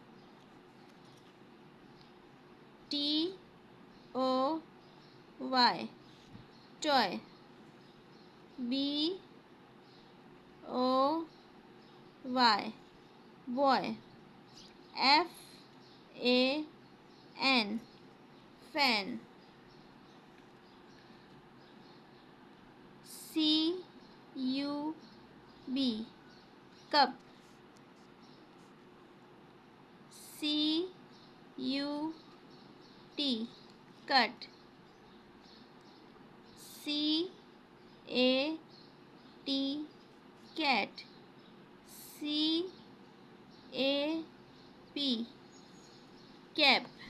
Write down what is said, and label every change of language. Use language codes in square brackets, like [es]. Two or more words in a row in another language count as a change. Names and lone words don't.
[en] T-O-Y, toy. B-O-Y, boy. F-A-N, fan. C-U-B, B. Cup. C. U. T. Cut. C. A. T. Cat. C. A. P. Cap.